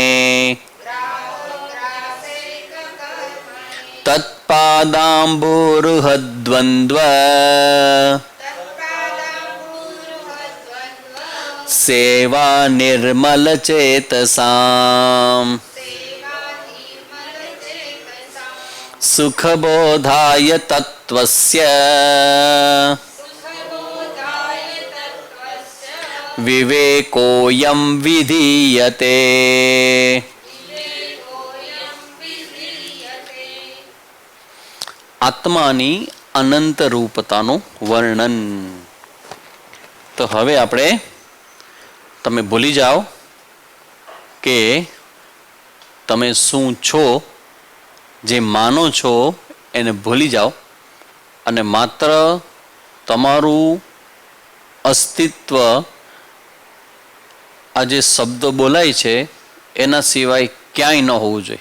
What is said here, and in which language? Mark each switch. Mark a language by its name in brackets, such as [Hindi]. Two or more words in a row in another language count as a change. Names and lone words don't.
[Sanskrit] तत्पादाम्बुरुहद्वन्द्व सेवा निर्मल चेतसाम् सुखबोधाय तत्त्वस्य विवेकोऽयं विधीयते। [Gujarati] આત્માની અનંત રૂપતાનું વર્ણન. તો હવે આપણે તમે ભૂલી જાઓ કે તમે શું છો, જે માનો છો એને ભૂલી જાઓ અને માત્ર તમારું અસ્તિત્વ આ જે શબ્દો બોલાય છે એના સિવાય ક્યાંય ન હોવું જોઈએ.